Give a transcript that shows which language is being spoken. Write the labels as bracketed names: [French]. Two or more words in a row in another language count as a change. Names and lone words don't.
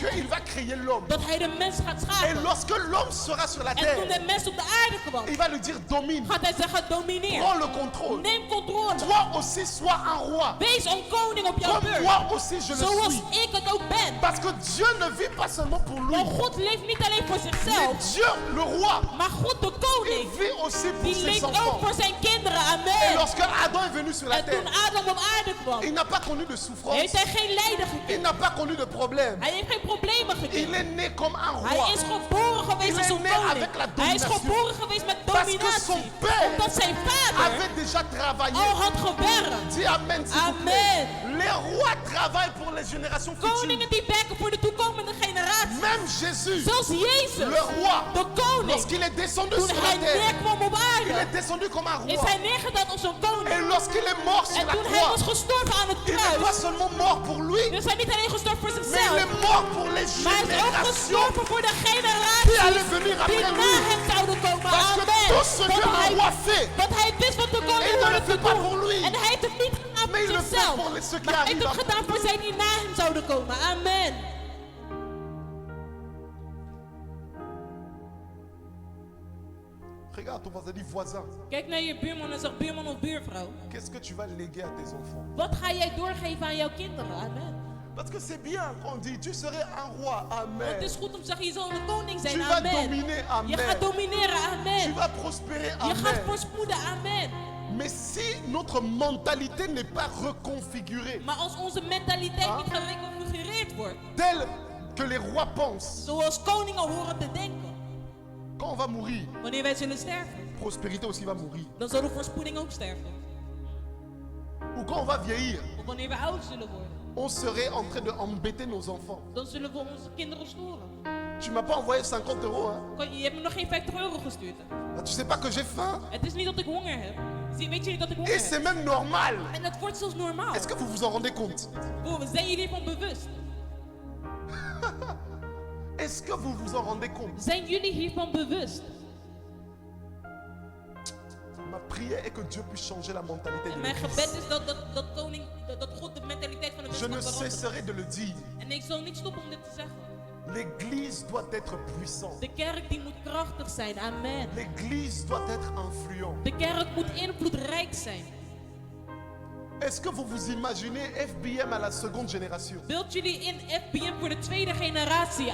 [French] qu'il va créer l'homme. [Dutch] dat hij de mens gaat [French] Et [Dutch] schapen. [French] lorsque l'homme sera sur la [Dutch] En toen [French] terre, [Dutch] de mens op de aarde kwam, [French] il va lui dire domine, [Dutch] gaat hij zeggen domineer. [French] prends le contrôle. [Dutch] Neem controle. [French] Toi aussi sois un roi. [Dutch] Wees een koning op jouw [French] Comme [Dutch] beurt. [French] moi aussi je le [Dutch] Zoals [French] suis. [Dutch] ik het ook ben. [French] Parce que Dieu ne vit pas seulement pour lui. [Dutch] Want God leeft niet alleen voor [French] Mais [Dutch] zichzelf, [French] Dieu, le roi, [Dutch] maar God de [French] il [Dutch] koning, [French] vit aussi pour [Dutch] die [French] ses [Dutch] leeft ook [French] enfants. [Dutch] voor zijn kinderen. [French] Et Amen. lorsque Adam est venu sur la [Dutch] En toen [French] terre, [Dutch] Adam op aarde kwam, [French] il n'a pas connu de souffrance. [Dutch] heeft hij geen lijden [French] Il [Dutch] gekend. [French] n'a pas connu de problème. [Dutch] Hij heeft geen problemen [French] Il [Dutch] gekend. [French] est né comme un [Dutch] Hij [French] roi. [Dutch] is geboren geweest [French] Il [Dutch] als [French] est [Dutch] een [French] né [Dutch] koning. [French] avec la [Dutch] Hij is [French] domination. [Dutch] geboren geweest met [French] Parce que son [Dutch] dominatie. [French] père [Dutch] Omdat zijn vader [French] avait déjà travaillé. [Dutch] al had gewerkt. [French] Dis amen s'il vous plaît. Les rois travaillent pour les générations futures. [Dutch] Koningen die werken voor de toekomende generatie. [French] Même Jésus, [Dutch] Zelfs Jezus, [French] le roi, [Dutch] de koning, [French] lorsqu'il est descendu [Dutch] toen [French] sur la [Dutch] hij [French] terre, [Dutch] neerkwam op [French] il [Dutch] aarde, [French] est descendu comme un [Dutch] is [French] roi. [Dutch] hij neergedaan als een [French] Et [Dutch] koning. [French] lorsqu'il est mort sur [Dutch] En [French] la [Dutch] toen hij was [French] croix, [Dutch] gestorven aan het [French] il n'est pas [Dutch] kruis, [French] seulement mort pour lui, [Dutch] dus hij niet alleen gestorven voor [French] mais il [Dutch] zichzelf, [French] est mort pour les [Dutch] maar hij is ook [French] générations [Dutch] gestorven voor de [French] qui [Dutch] generaties [French] allaient venir [Dutch] die [French] après [Dutch] na [French] lui. [Dutch] hem zouden komen. [French] Parce que Amen. tout ce que un roi fait, [Dutch] Want hij wist wat de [French] Et [Dutch] koning [French] il ne le [Dutch] hoorde te [French] fait pas [Dutch] doen. [French] pour lui. [Dutch] En hij heeft het niet gedaan [French] Mais [Dutch] voor [French] il le fait [Dutch] zichzelf, [French] pour ceux qui [Dutch] maar hij heeft het [French] arrivent [Dutch] gedaan voor zij die na hem zouden komen. Amen. [French] regarde ton voisin, dit voisin, [Dutch] Kijk naar je buurman en zeg buurman of buurvrouw. [French] qu'est-ce que tu vas léguer à tes enfants? [Dutch] Wat ga jij doorgeven aan jouw kinderen? Amen. [French] Parce que c'est bien quand on dit tu serais un roi, [Dutch] Want amen. het is goed om te zeggen, je zal een koning zijn. [French] Tu vas Amen. dominer, [Dutch] Je amen. gaat domineren. [French] Tu Amen. vas prospérer, [Dutch] Je gaat amen. voorspoeden. Amen. [French] Mais si notre mentalité n'est pas reconfigurée, [Dutch] Maar als onze mentaliteit niet gereconfigureerd wordt, [French] telle que les rois pensent, [Dutch] zoals koningen horen te denken, [French] quand on va mourir, [Dutch] wanneer wij zullen sterven, [French] prospérité aussi va mourir. [Dutch] dan zal de voorspoeding ook sterven. [French] Ou quand on va vieillir, [Dutch] Of wanneer we oud zullen worden, [French] on serait en train d'embêter nos enfants. [Dutch] dan zullen we onze kinderen storen. [French] Tu m'as pas envoyé 50 €, hein? [Dutch] Je hebt me nog geen 50 euro gestuurd. [French] Tu sais pas que j'ai faim? [Dutch] Het is niet dat ik honger heb. Weet je niet dat ik honger [French] Et c'est [Dutch] heb? [French] même normal. [Dutch] En dat wordt zelfs normaal. [French] Est-ce que vous vous en rendez compte? [Dutch] Zijn jullie hiervan bewust? [French] Est-ce que vous vous en rendez compte? [Dutch] Zijn jullie hiervan bewust? [French] Ma prière est que Dieu puisse changer la mentalité de [Dutch] En mijn [French] l'Église. [Dutch] gebed is dat God de mentaliteit van de [French] Je [Dutch] mensen [French] ne [Dutch] gaat veranderen. [French] cesserai de le dire. [Dutch] En ik zal niet stoppen om dit te zeggen. [French] L'Église doit être puissante. [Dutch] De kerk die moet krachtig zijn. Amen. [French] L'Église doit être influente. [Dutch] De kerk moet invloedrijk zijn. [French] Est-ce que vous vous imaginez FBM à la seconde génération? [Dutch] Beeld jullie in FBM voor de tweede generatie.